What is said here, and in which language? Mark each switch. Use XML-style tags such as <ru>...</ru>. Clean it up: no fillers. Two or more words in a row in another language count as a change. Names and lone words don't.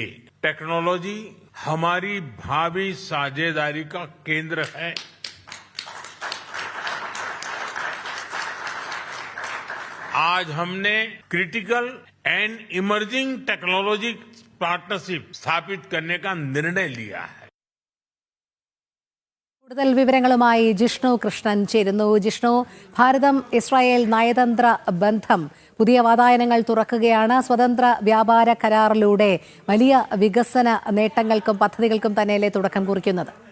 <hi>टेक्नोलॉजी हमारी भावी साझेदारी का केंद्र है. आज हमने क्रिटिकल एंड इमर्जिंग टेक्नोलॉजी पार्टनरशिप स्थापित करने का निर्णय लिया है.</hi> <ml>കൂടുതൽ വിവരങ്ങളുമായി ജിഷ്ണു കൃഷ്ണൻ ചേരുന്നു. ജിഷ്ണു, ഭാരതം ഇസ്രായേൽ നയതന്ത്ര ബന്ധം പുതിയ വാതായനങ്ങൾ തുറക്കുകയാണ്. സ്വതന്ത്ര വ്യാപാര കരാറിലൂടെ വലിയ വികസന നേട്ടങ്ങൾക്കും പദ്ധതികൾക്കും തന്നെയല്ലേ തുടക്കം കുറിക്കുന്നത്?</ml>